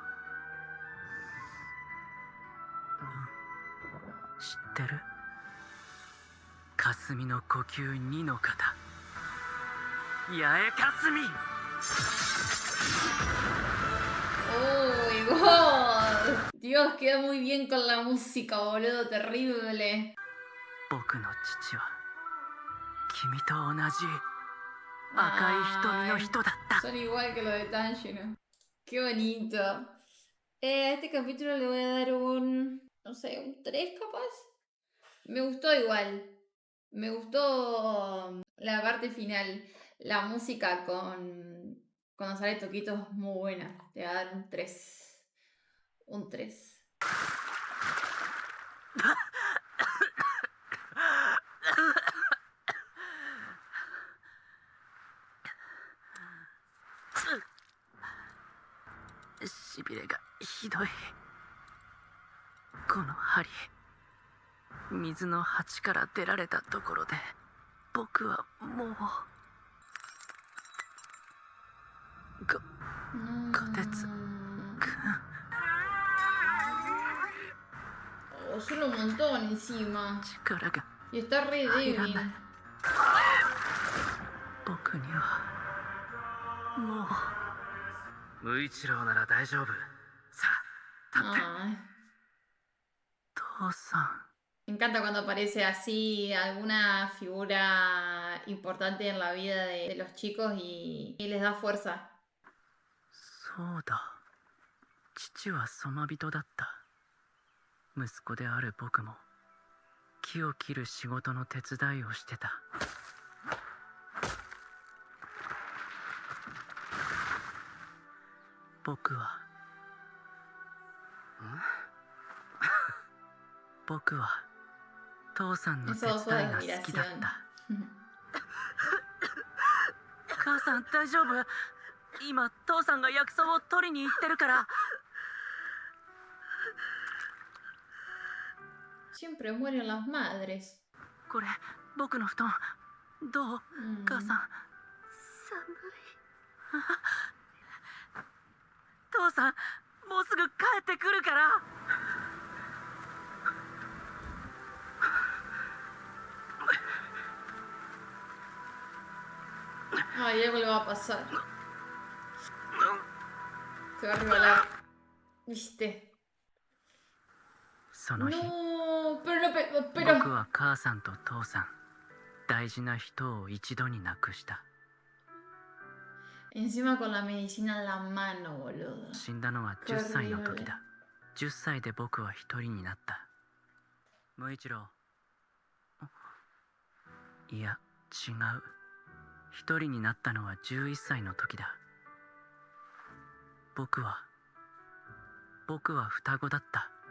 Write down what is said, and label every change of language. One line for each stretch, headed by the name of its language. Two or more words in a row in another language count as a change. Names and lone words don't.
Japanese: 知ってる？霞の呼吸2の型。八重霞。
English: ¡Oh, God!
Spanish: Dios, queda muy bien con la música, boludo, terrible.
Japanese: 僕の父は君と同じ赤い瞳の人だった。
Spanish: Son igual que lo de Tanjiro. Qué bonito. A este capítulo le voy a dar un, no sé, un 3 capaz. Me gustó igual. Me gustó la parte final. La música con cuando sale Toquito es muy buena. Le voy a dar un 3. Un 3.
Japanese: しびれがひどい。この針、水の鉢から出られたところで僕はもうこてつくん。
Spanish: Oh, solo un montón encima.
Japanese: 力が
Spanish: Y está re
Japanese: 入ら
Spanish: débil.
Japanese: ない。僕にはもう。無一郎なら大丈夫。さあ、立って。
Spanish: Ay.
Japanese: 父さん。
Spanish: Me encanta cuando aparece así alguna figura importante en la vida de los chicos y les da fuerza.
Japanese: そうだ。父はソマ人だった。息子である僕も木を切る仕事の手伝いをしてた。僕は父さんの手伝いが好きだった。母さん大丈夫？今父さんが薬草を取りに行ってるから。
Spanish: Siempre mueren las madres.
Japanese: これ僕の布団どう？母さん。寒い。父さんもうすぐ帰ってくるから。
Spanish: Ay, algo le va a pasar. Se va a revelar. ¿Viste?
Japanese: その日、
Spanish: No, pero
Japanese: 僕は母さんと父さん、大事な人を一度に亡くした。
Spanish: Encima con la medicina en la mano, boludo.
Japanese: 死んだのは10歳の時だ。10歳で僕は一人になった。無一郎。いや、違う。一人になったのは11歳の時だ。僕は双子だった。